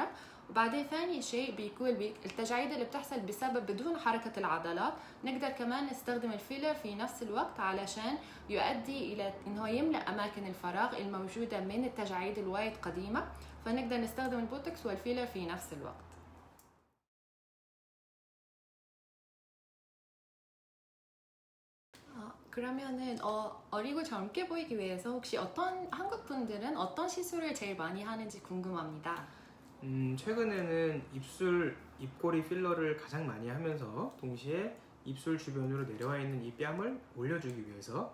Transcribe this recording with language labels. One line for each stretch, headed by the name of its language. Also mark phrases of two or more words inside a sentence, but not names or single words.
Arabic: وبعدين ثاني شيء بيكون التجاعيد اللي بتحصل بسبب بدون حركة العضلات، نقدر كمان نستخدم الفيلر في نفس الوقت علشان يؤدي إلى إنه يملأ أماكن الفراغ الموجودة من التجاعيد الوايد قديمة، فنقدر نستخدم البوتوكس والفيلر في نفس الوقت.
Korean: 그러면은 어리고 젊게 보이기 위해서 혹시 어떤 한국 분들은 어떤 시술을 제일 많이 하는지 궁금합니다. 최근에는 입꼬리 필러를 가장 많이 하면서 동시에 입술 주변으로 내려와 있는 이 뺨을 올려주기 위해서